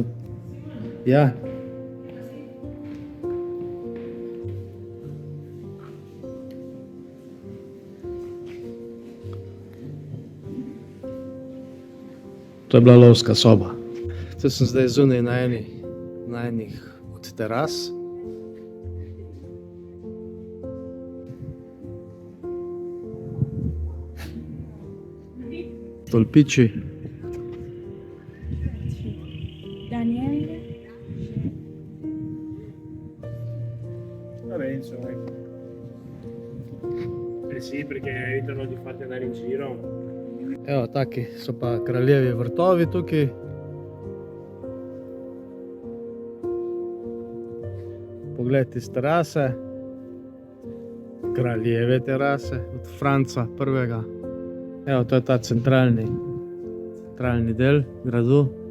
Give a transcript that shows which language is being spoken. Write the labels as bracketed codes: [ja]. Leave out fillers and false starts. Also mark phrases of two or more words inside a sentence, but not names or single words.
[sl] Ja. To je bila lovska soba. Tu sem zdaj zunaj na enih od teras. Stolpiči. [it] Vabbè, insomma. Sì, perché evitano di farti andare in giro. [sl] Evo, taki so pa kraljevi vrtovi tukaj. Pogled iz terase. Kraljeve terase od Franca prvega. Evo, to je ta centralni del gradu.